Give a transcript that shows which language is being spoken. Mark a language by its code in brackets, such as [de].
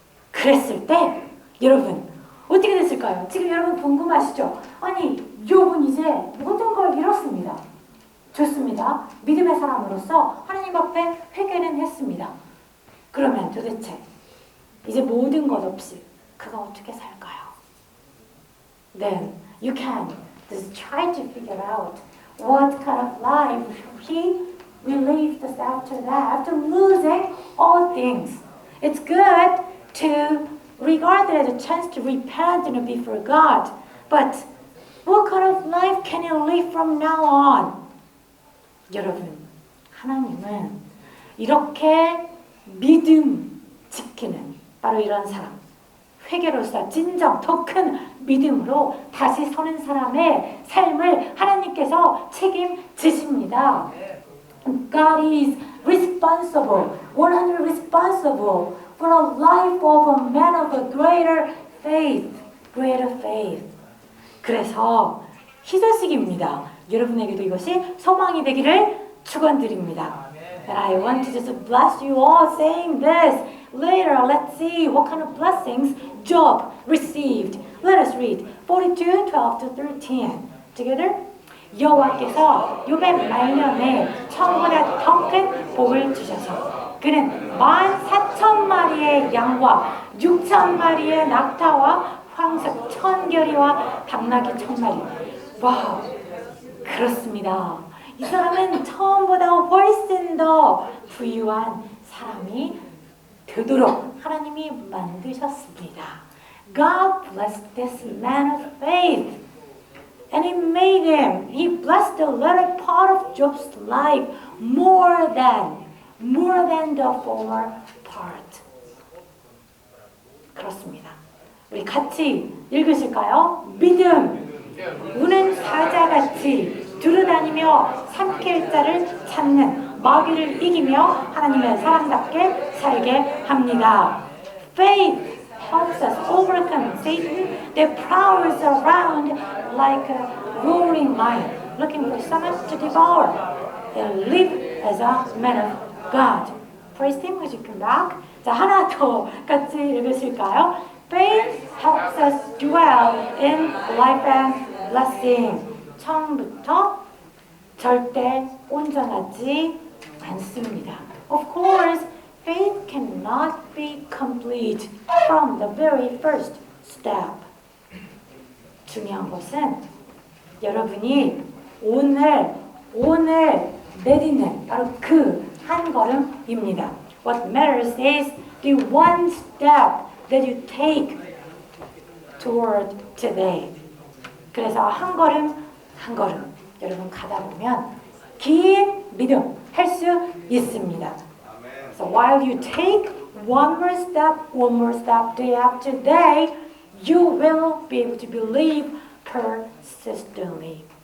[ko] 그랬을 때 여러분 어떻게 됐을까요? 지금 여러분 궁금하시죠? 아니 욥은 이제 모든 걸 잃었습니다. 좋습니다. 믿음의 사람으로서 하나님 앞에 회개는 했습니다. 그러면 도대체 이제 모든 것 없이 그가 어떻게 살까요? [en] Then you can just try to figure out what kind of life he will live just after that, after losing all things. It's good to regard it as a chance to repent and before God, but what kind of life can you live from now on? [ko] 여러분, 하나님은 이렇게 믿음 지키는 바로 이런 사람, 회개로서 진정 더 큰 믿음으로 다시 서는 사람의 삶을 하나님께서 책임지십니다. [en] God is responsible, 100% responsible for a life of a man of a greater faith. [ko] 그래서 희소식입니다. 여러분에게도 이것이 소망이 되기를 축원드립니다. [en] And I want to just bless you all saying this. Later, let's see what kind of blessings Job received. Let us read 42, 12 to 13. Together. [ko] 여호와께서 욥의 말년에 처음보다 더 큰 복을 주셔서 그는 14,000마리의 양과 6,000마리의 낙타와 황석 1,000결이와 당나귀 1,000마리. 와우, 그렇습니다. 이 사람은 처음보다 훨씬 더 부유한 사람이 되도록 하나님이 만드셨습니다. [en] God blessed this man of faith. And he blessed the latter part of Job's life more than the former part. [ko] 그렇습니다. 우리 같이 읽으실까요? 믿음, 우는 사자같이 두루다니며 삼킬 자를 찾는 마귀를 이기며 하나님의 사람답게 살게 합니다. [en] Faith helps us overcome Satan that prowls around like a roaring lion, looking for someone to devour, and live as a man of God. Praise Him. Would you come back? [ko] 자, 하나 더 같이 읽으실까요? [en] Faith helps us dwell in life and blessing. [ko] 처음부터 절대 온전하지 않습니다. [en] Of course, faith cannot be complete from the very first step. [ko] 중요한 것은 여러분이 오늘 내딛는 바로 그 한 걸음입니다. [en] What matters is the one step that you take toward today. [ko] 그래서 한 걸음 여러분 가다 보면 긴 믿음 할 수 있습니다. [en] So while you take one more step day after day, you will be able to believe persistently.